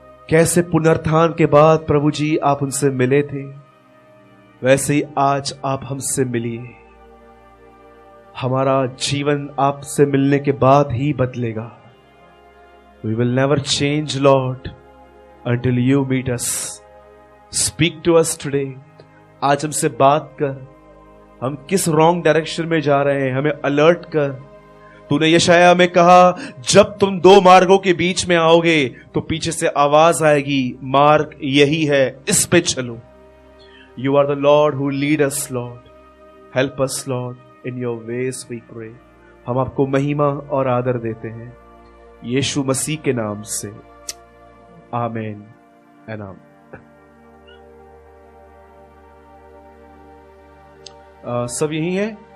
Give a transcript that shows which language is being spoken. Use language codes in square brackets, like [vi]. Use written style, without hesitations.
[hi] कैसे पुनरुत्थान के बाद प्रभु जी आप उनसे मिले थे, वैसे ही आज आप हमसे मिलिए। हमारा जीवन आपसे मिलने के बाद ही बदलेगा। [en] We will never change, Lord, until you meet us. Speak to us today. [hi] आज हमसे बात कर। हम किस [en] wrong direction [hi] में जा रहे हैं हमें अलर्ट कर। तूने यशाया में कहा, जब तुम दो मार्गों के बीच में आओगे तो पीछे से आवाज आएगी, मार्ग यही है, इस पे चलो। [en] You are the Lord who lead us, Lord. Help us, Lord, in your ways we pray. [hi] हम आपको महिमा और आदर देते हैं यीशु मसीह के नाम से, आमीन एंड आमीन। सब यही है।